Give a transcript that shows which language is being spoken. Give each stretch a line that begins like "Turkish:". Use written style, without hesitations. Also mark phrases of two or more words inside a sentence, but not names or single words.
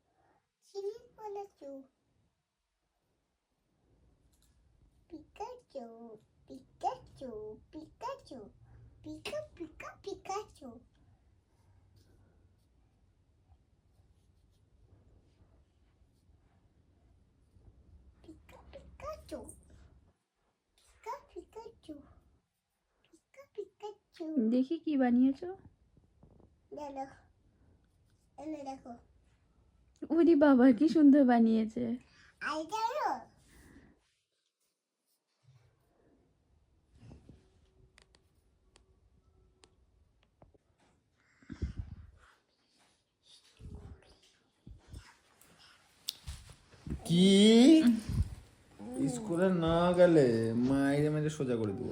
Bangla: Pikachu, Pikachu, Pikachu, Pika Pika Pikachu. Pika Pikachu. Pika Pikachu. Pika Pikachu. দেখি কি বানিয়েছো। দেখো, এনে দেখো। ওরে বাবা কি সুন্দর বানিয়েছে। আইটারো কি স্কুলে না গেলে মাইরে মেরে সোজা করে দিব